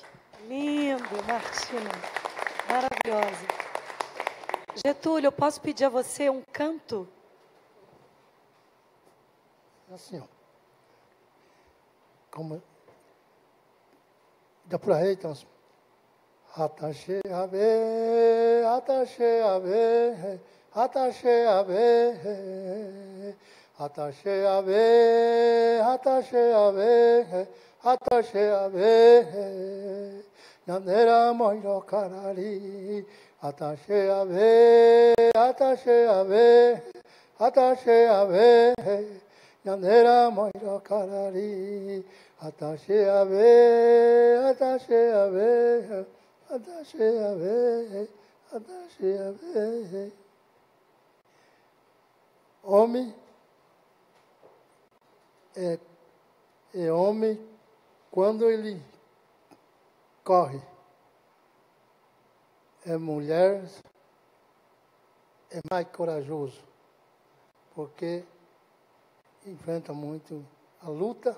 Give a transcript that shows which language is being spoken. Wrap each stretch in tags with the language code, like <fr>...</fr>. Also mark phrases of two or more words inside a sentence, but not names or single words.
<pt>Lindo, Martina. Maravilhosa. Getúlio, eu posso pedir a você um canto? Assim, ó. Como... Dá por aí, então.</pt> <gn>Atache ave, atache ave, atache ave, atache ave, atache ave, atache ave, Nandera moiro karari, atache ave, atache ave, atache ave, Nandera moiro karari, atache ave, atache ave, atache ave, atache ave.</gn> <pt>Homem é homem quando ele corre. É mulher, é mais corajoso, porque enfrenta muito a luta.</pt>